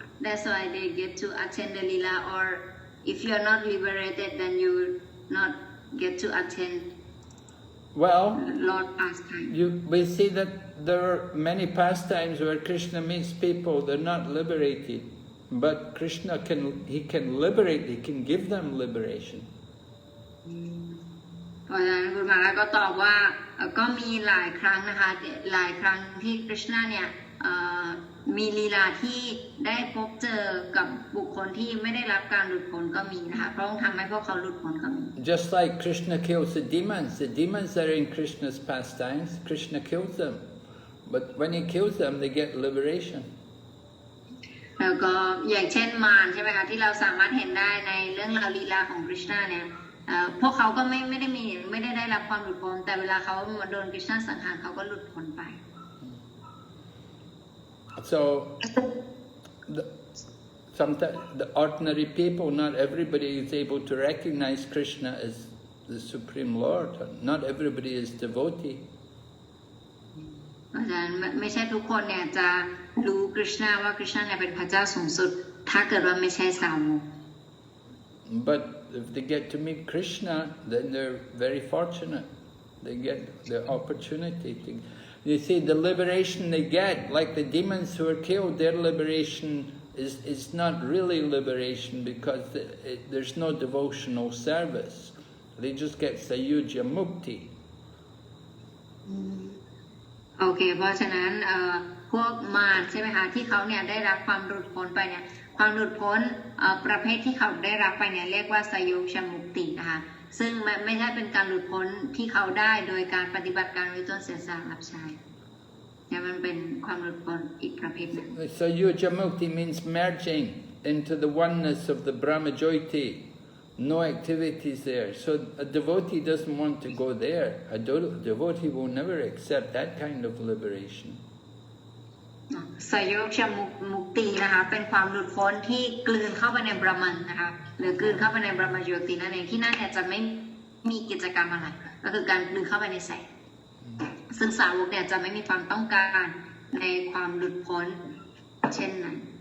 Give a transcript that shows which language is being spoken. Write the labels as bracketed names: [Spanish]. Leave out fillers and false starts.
[English] That's why they get to attend the Leela, or if you are not liberated, then you will not get to attend Lord pastime. We see that there are many pastimes where Krishna meets people, they're not liberated. But Krishna can liberate, he can give them liberation. [Thai] เพราะฉะนั้นคุณมาราก็ตอบว่าก็มีหลายครั้งนะคะหลายครั้งที่คริชนาเนี่ยมีลีลาที่ได้พบเจอกับบุคคลที่ไม่ได้รับการหลุดพ้นก็มีนะคะเพราะทำให้พวกเขาหลุดพ้นก็มี [English] Just like Krishna kills the demons are in Krishna's pastimes. Krishna kills them, but when he kills them, they get liberation. [Thai] แล้วก็อย่างเช่นมารใช่ไหมคะที่เราสามารถเห็นได้ในเรื่องราวลีลาของคริชนาเนี่ยพวกเขาก็ไม่ได้รับความหลุดพ้นแต่เวลาเขาโดนคริชนาสังหารเขาก็หลุดพ้นไป [English] So, sometimes the ordinary people, not everybody is able to recognize Krishna as the Supreme Lord. Not everybody is devotee. [Thai] เพราะฉะนั้นไม่ใช่ทุกคนเนี่ยจะรู้คริชนาว่าคริชนาเนี่ยเป็นพระเจ้าสูงสุดถ้าเกิดว่าไม่ใช่สาวก [English] But if they get to meet Krishna, then they're very fortunate. They get the opportunity to... You see, the liberation they get, like the demons who are killed, their liberation is not really liberation because there's no devotional service. They just get sayuja mukti. [Thai] โอเคเพราะฉะนั้นพวกมารใช่ไหมคะที่เขาเนี่ยได้รับความหลุดพ้นไปเนี่ยความหลุดพ้นประเภทที่เขาได้รับไปเนี่ยเรียกว่าสยุชมุกตินะคะซึ่งไม่ใช่เป็นการหลุดพ้นที่เขาได้โดยการปฏิบัติการวิต้นเสียสละรับใช้เนี่ยมันเป็นความหลุดพ้นอีกประเภทหนึ่ง [English] Sayuja mukti means merging into the oneness of the Brahmajyoti. No activities there. So a devotee doesn't want to go there. A devotee will never accept that kind of liberation. [Thai] สยุชมุกตินะคะเป็นความหลุดพ้นที่กลืนเข้าไปในบรหมันนะคะหรือกลืนเข้าไปในบรหมโยตินั่นเองที่นั่นเนี่ยจะไม่มีกิจกรรมอะไรก็คือการกลืนเข้าไปในแสงซึ่งสาวกเนี่ยจะไม่มีความต้องการในความหลุดพ้นเช่นนั้น